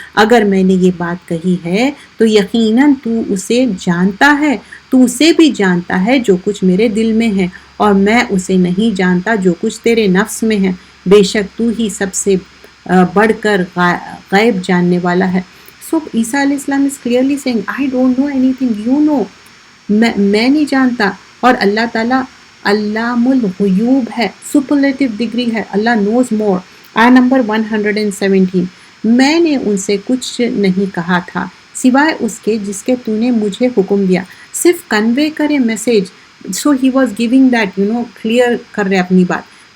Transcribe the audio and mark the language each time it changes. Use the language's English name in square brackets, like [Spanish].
[Urdu] اگر میں نے یہ بات کہی ہے تو یقیناً تو اسے جانتا ہے، تو اسے بھی جانتا ہے جو کچھ میرے دل میں ہے، اور میں اسے نہیں جانتا جو کچھ تیرے نفس میں ہے. بے شک تو ہی سب سے بڑھ کر غیب جاننے والا ہے. [English] So عیسیٰ علیہ السلام is clearly saying I don't know anything, you know. [Urdu] میں نہیں جانتا. اور اللہ تعالیٰ علام الغیوب ہے، [English] superlative degree [Urdu] ہے، [English] Allah knows more. [Urdu] آیت نمبر 117، میں نے ان سے کچھ نہیں کہا تھا سوائے اس کے جس کے تو نے مجھے حکم دیا. صرف کنوے کرے message. [English] so he was giving that [Urdu] clear کر رہے اپنی بات.